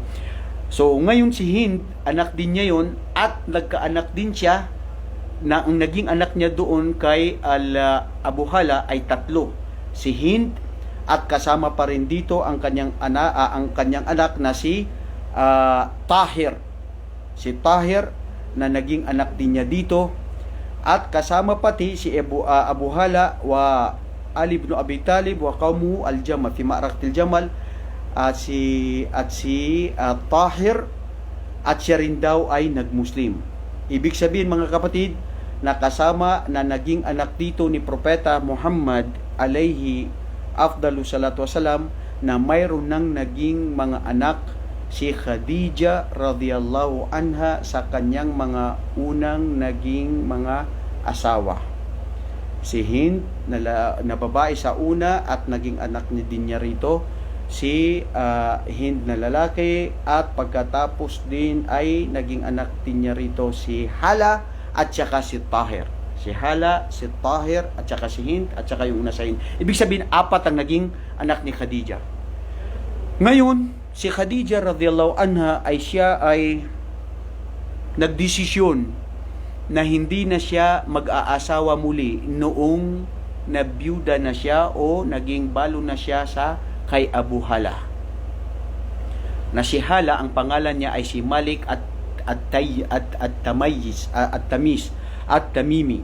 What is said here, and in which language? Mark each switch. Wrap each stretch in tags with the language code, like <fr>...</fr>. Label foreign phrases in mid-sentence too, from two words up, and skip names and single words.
<tl>So ngayon si Hind, anak din niya yon, at nagkaanak din siya na ang naging anak niya doon kay Abu Hala ay 3. Si Hind, at kasama pa rin dito ang kanyang anak na si Tahir. Si Tahir na naging anak din niya dito, at kasama pati si Abu Hala wa Ali ibn Abi Talib</tl> <ar>وقومه الجمل في معركة الجمل,</ar> <tl>at si Tahir, at siya rin daw ay nagmuslim. Ibig sabihin mga kapatid, na kasama na naging anak dito ni Propeta Muhammad</tl> <ar>عليه أفضل الصلاة والسلام,</ar> <tl>na mayroon nang naging mga anak si Khadija</tl> <ar>رضي الله عنها</ar> <tl>sa kanyang mga unang naging mga asawa. Si Hind na babae sa una, at naging anak ni din niya rito si Hind na lalaki, at pagkatapos din ay naging anak din niya rito si Hala at saka si Tahir. Si Hala, si Tahir, at saka si Hind, at saka yung una sa Hind. Ibig sabihin 4 ang naging anak ni Khadija. Ngayon si Khadija</tl> <ar>رضي الله عنها</ar> <tl>siya ay nagdesisyon na hindi na siya mag-aasawa muli noong nabiyuda na siya o naging balo na siya kay Abu Hala. Na si Hala, ang pangalan niya ay si Malik at Tamimi.</tl>